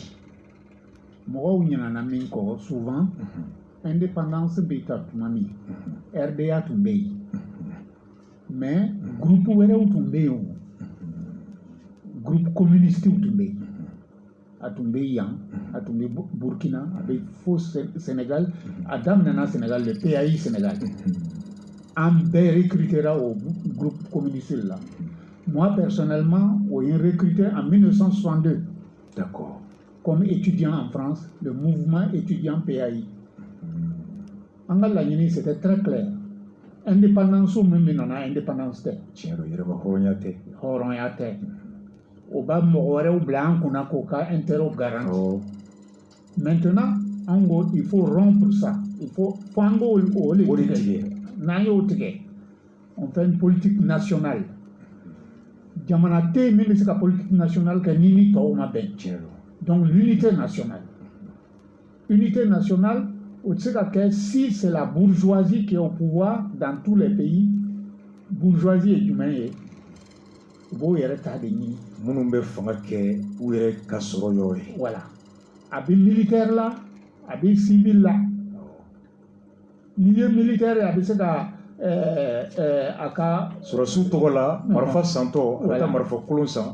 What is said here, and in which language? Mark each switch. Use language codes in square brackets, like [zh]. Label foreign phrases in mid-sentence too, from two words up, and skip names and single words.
[bm] mɔgɔw ɲinana min kɔ souvent indépendance bɛ ta tuma min RDA tun bɛ yen [fr] mais groupe [bm] wɛrɛw tun bɛ yen o groupe communistiw tun bɛ yen a tun bɛ yan a tun bɛ Burkina a bɛ fo Sénégal a daminɛna Sénégal le PAI Sénégal an bɛɛ recrutera [fr] au groupe communiste là. Moi personnellement on est recruté en 1962 d'accord comme étudiant en France le mouvement étudiant PAI [bm] an ka laɲini [fr] c'était très clair indépendance [bm] min bɛ nana [fr] indépendance tɛ [bm] tiɲɛ don yɛrɛba hɔrɔnya tɛ hɔrɔnya tɛ o b'a mɔgɔ wɛrɛw bila an kunna k'o ka [fr] intérêt garanti maintenant [bm] an ko [fr] il faut rompre ça il faut [bm] an k'o de tigɛ n'an y'o tigɛ [fr] on fait une politique nationale [bm] jamana tɛ yen min bɛ se ka [fr] politique nationale [bm] kɛ ni ni tɔw ma bɛn [fr] donc l'unité nationale [bm] o tɛ se ka kɛ [fr] si c'est la bourgeoisie qui est au pouvoir dans tous les pays [bm] bourgeoisie ye jumɛn ye u b'o yɛrɛ ta de ɲini minnu bɛ fanga kɛ u yɛrɛ ka sɔrɔ yɔrɔ ye voilà a bɛ militaire la a bɛ civil la n'i ye militaire ye a bɛ se ka a ka sɔrɔsiw tɔgɔ la marifa santɔ a bɛ taa marifa kolon san